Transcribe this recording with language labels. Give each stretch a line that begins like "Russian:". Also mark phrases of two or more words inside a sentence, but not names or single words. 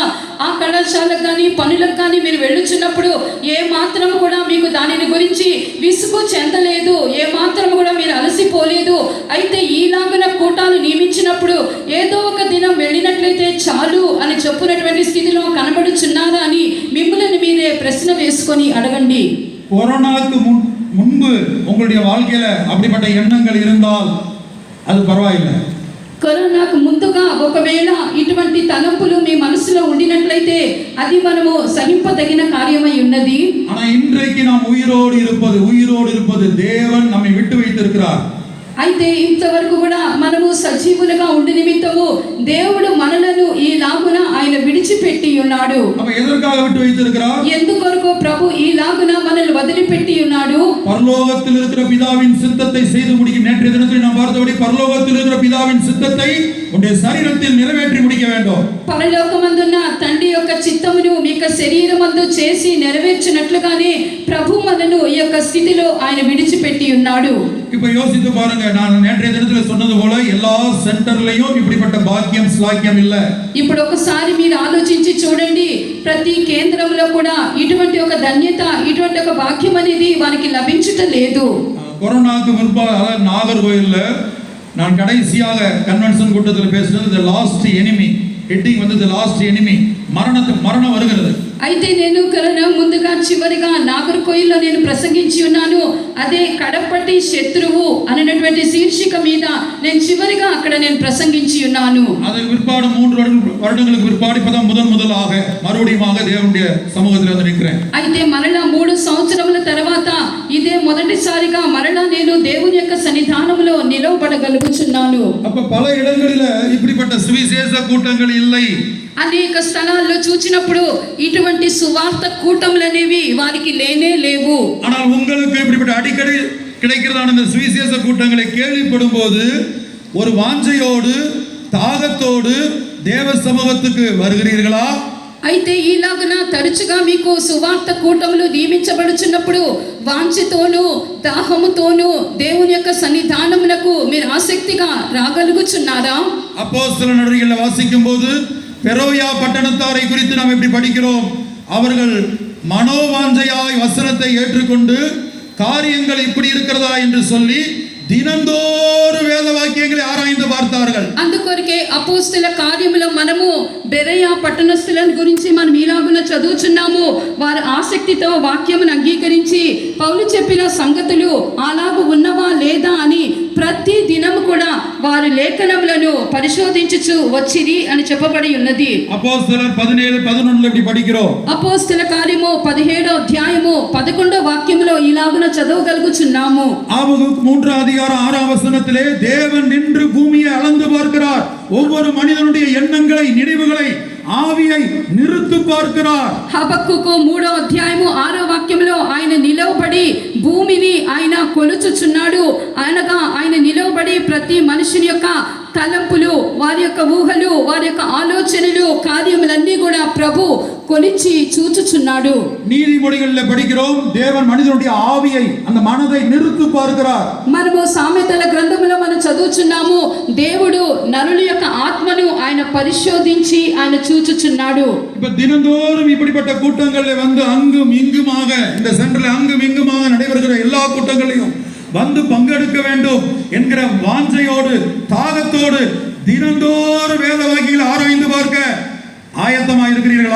Telugu: ఆ కళాశాలకు కానీ పనులకు కానీ మీరు వెళ్ళుచున్నప్పుడు ఏ మాత్రం కూడా మీకు దానిని గురించి విసుగు చెందలేదు, ఏ మాత్రం కూడా మీరు అలసిపోలేదు. అయితే ఈలాగున కూటాలు నియమించినప్పుడు ఏదో ఒక దినం వెళ్ళినట్లయితే చాలు అని చెప్పునటువంటి స్థితిలో కనబడుచున్నారా అని మిమ్మల్ని మీరే ప్రశ్న వేసుకొని అడగండి.
Tamil: கொரோனாவுக்கு முன்பு உங்களுடைய வாழ்க்கையில அப்படிப்பட்ட எண்ணங்கள் இருந்தால் அது பரவாயில்லை.
Telugu: కరోనాకు ముందుగా ఒకవేళ ఇటువంటి తలంపులు మీ మనసులో ఉండినట్లయితే అది మనము సహింపదగిన కార్యమై ఉన్నది.
Tamil: ஆனா இன்றைக்கு நாம் உயிரோடு இருப்பது தேவன் நம்மை விட்டு வைத்திருக்கிறார்.
Telugu: అయితే ఇంతవరకు కూడా మనము సజీవులుగా ఉండి నిమిత్తము దేవుడు మనలను ఈ లాగున ఆయన విడిచిపెట్టి ఉన్నాడు.
Tamil: அப்ப எதற்காக விட்டு வைத்திருக்கிறார்?
Telugu: ఎందుకొరకు ప్రభు ఈ లాగున మనల్ని వదిలిపెట్టి ఉన్నాడు?
Tamil: பரலோகத்தில் இருக்கிற பிதாவின் சித்தத்தை செய்து முடிக்க. நேற்றைய தினத்தில் நாம் பார்த்தபடி பரலோகத்தில் இருக்கிற பிதாவின் சித்தத்தை உன்னுடைய சரீரத்தில் நிறைவேற்றி முடிக்க வேண்டும்.
Telugu: పరలోకమందున్న తండ్రి యొక్క చిత్తమును మీ యొక్క శరీరమందు చేసి నెరవేర్చినట్లుగానే ప్రభు మనను ఈ యొక్క స్థితిలో ఆయన విడిచిపెట్టి ఉన్నాడు.
Tamil: இப்ப யோசித்து பாருங்க, நான் நேற்றைய தினத்தில் சொன்னது போல எல்லா சென்டர்லயும் இப்படிப்பட்ட பாக்கியம் ஸ்லாக்கியம் இல்ல.
Telugu: ఇప్పుడు ఒకసారి మీరు ఆలోచించి చూడండి, ప్రతి కేంద్రంలో కూడా ఇటువంటి ఒక ధన్యత, ఇటువంటి ఒక భాగ్యం అనేది వారికి లభించటం లేదు.
Tamil: கொரோனாக்கு முன்பாக, அதாவது நாகர்கோயில்ல நான் கடைசியாக கன்வென்ஷன் கூட்டத்தில் பேசினது தி லாஸ்ட் எனிமி. ஹெட்டிங் வந்து தி லாஸ்ட் எனிமி, மரணம் வருகிறது.
Telugu: అయితే నేను కరోనా ముందుగా చివరిగా నాగర్కోయిల్లో నేను ప్రసంగించి ఉన్నాను, అదే కడపటి శత్రువు అనేటువంటి శీర్షిక మీద నేను చివరిగా అక్కడ నేను ప్రసంగించి ఉన్నాను.
Tamil: அதற்கு பிற்பாடு 3 வருடங்களுக்கு பிற்பாடு இப்பதான் முதலாக மறுபடியுமாக தேவனுடைய சமூகத்தில் வந்து நிற்கிறேன்.
Telugu: అయితే మరలా 3 సంవత్సరముల తర్వాత ఇదే మొదటిసారిగా మరలా నేను దేవుని యొక్క సన్నిధానంలో నిలవబడగలుగుచున్నాను.
Tamil: அப்ப பல இடங்களில இப்படிப்பட்ட சுவிசேஷ கூட்டங்கள் இல்லை.
Telugu: అనేక స్థలాల్లో చూచినప్పుడు ఇటువంటి సువార్త కూటములు అనేవి వారికి లేనే లేవు.
Tamil: ஆனால் உங்களுக்கு இப்படிப்பட்ட அடிக்கடி கிடைக்கிறதான இந்த சுவிசேஷ கூட்டங்களை கேள்விப்படும் போது ஒரு வாஞ்சையோடு தாகத்தோடு தேவ சமூகத்துக்கு வருகிறீர்களா?
Telugu: అయితే ఈలాగున తరచుగా మీకు సువార్త కూటములు నియమించబడుచున్నప్పుడు వాంఛతోనూ దాహముతోనూ దేవుని యొక్క సన్నిధానమునకు మీరు ఆసక్తిగా రాగలుగుచున్నారా?
Tamil: அப்போஸ்தல நடவடிக்கைகளை வாசிக்கும் போது பெரோயா பட்டணத்தாரை குறித்து நாம் எப்படி படிக்கிறோம்? அவர்கள் மனோவாஞ்சையாய் வசனத்தை ஏற்றுக்கொண்டு காரியங்கள் இப்படி இருக்கிறதா என்று சொல்லி தினந்தோறும் வேத வாக்கியங்களை ஆராய்ந்து பார்த்தார்கள்.
Telugu: అందుకొరకే అపోస్తల కార్యములో మనము బెరయా పట్టణస్థులను గురించి మనం ఇలాగున చదువుచున్నాము. వారు ఆసక్తితో వాక్యమును అంగీకరించి పౌలు చెప్పిన సంగతులు అలాగూ ఉన్నవా లేదా అని ప్రతి దినము కూడా వారి లేఖనములను పరిశోధించుచు వచ్చిరి అని చెప్పబడి ఉన్నది.
Tamil: அப்போஸ்தலர் 17:11 இப்படி படிக்கிறோம்.
Telugu: అపోస్తల కార్యము 17వ అధ్యాయము 11వ వాక్యములో ఇలాగున చదవగలుగుచున్నాము.
Tamil: ஆபகுக் 3 அதிகாரம் 6ஆம் வசனத்திலே தேவன் நின்று பூமியை அளந்து பார்க்கிறார். ஒவ்வொரு மனிதனுடைய எண்ணங்களை, நினைவுகளை, ஆவியை நிறுத்து பார்க்கிறார்.
Telugu: హబక్కుకు 3వ అధ్యాయము 6వ వాక్యములో ఆయన నిలవబడి భూమిని ఆయన కొలుచుచున్నాడు. అనగా ఆయన నిలవబడి ప్రతి మనుషుని యొక్క తలంపులు, వారి యొక్క ఊహలు, వారి యొక్క ఆలోచనలు, కార్యములన్నీ కూడా ప్రభు కొలిచి చూచుచున్నాడు.
Tamil: நீதிமொழிகளிலே படிக்கிறோம், தேவன் மனிதனுடைய ஆவியை, அந்த மனதை நிறுத்து பார்க்கிறார்.
Telugu: మనము సామెతల గ్రంథములో మనం చదువుచున్నాము, దేవుడు నరుల యొక్క ఆత్మను ఆయన పరిశోధించి ఆయన చూచుచున్నాడు.
Tamil: இப்ப தினந்தோறும் இப்படிப்பட்ட கூட்டங்களிலே வந்து அங்கும் இங்குமாக, இந்த சென்டரில் அங்கும் இங்குமாக நடைபெறுகிற எல்லா கூட்டங்களையும் வந்து பங்கெடுக்க வேண்டும் என்கிற வாஞ்சையோடு, தாகத்தோடு தினந்தோறும் வேத வாக்கியங்களை ஆராய்ந்து பார்க்க ఆయత్తమై இருக்கிறீர்களா?